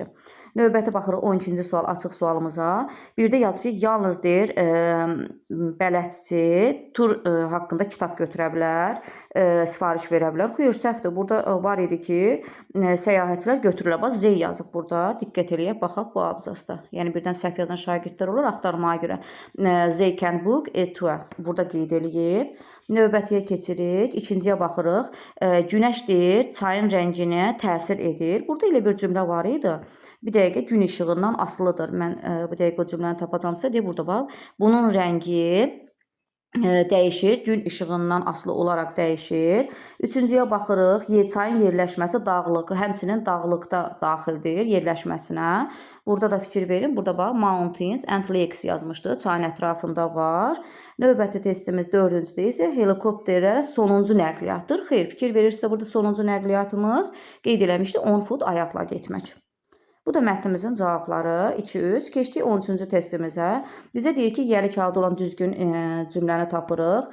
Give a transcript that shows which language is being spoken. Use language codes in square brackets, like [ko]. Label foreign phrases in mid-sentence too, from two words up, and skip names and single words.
[az] Növbəti baxırıq 12-ci sual, açıq sualımıza. Bir də yazıb ki, yalnız deyir, bələdçi tur haqqında kitab götürə bilər, sifariş verə bilər. Xeyr, səhvdir. Burada var idi ki, səyahətçilər götürürlər. Bax, Z yazıb burada. Diqqət eləyək, baxaq bu abzasda. Yəni, birdən səhv yazan şagirdlər olur, axtarmaya görə. [en] Z can book et tour. [az] Burada qeyd eləyib. Növbətiyə keçirik. İkinciyə baxırıq. Günəş deyir, çayın rənginə təsir edir. Burada elə bir cümlə var idi. Bir dəqiqə gün işığından asılıdır. Mən bu dəqiqə o cümləni tapacamsa, deyir burada bax. Bunun rəngi dəyişir, gün işığından asılı olaraq dəyişir. Üçüncüyə baxırıq, çayın yerləşməsi dağlıq, həmçinin dağlıqda daxildir yerləşməsinə. Burada da fikir verin, burada bax, [en] mountains and lakes [az] yazmışdı, çayın ətrafında var. Növbəti testimiz 4-cüdə isə helikopterə sonuncu nəqliyyatdır. Xeyr, fikir verirsə, burada sonuncu nəqliyyatımız qeyd eləmişdi 10 fut ayaqla getmək. Bu da mətnimizin cavabları 2-3. Keçdik 13-cü testimizə. Bizə deyir ki, yəli kağıdı olan düzgün cümləni tapırıq.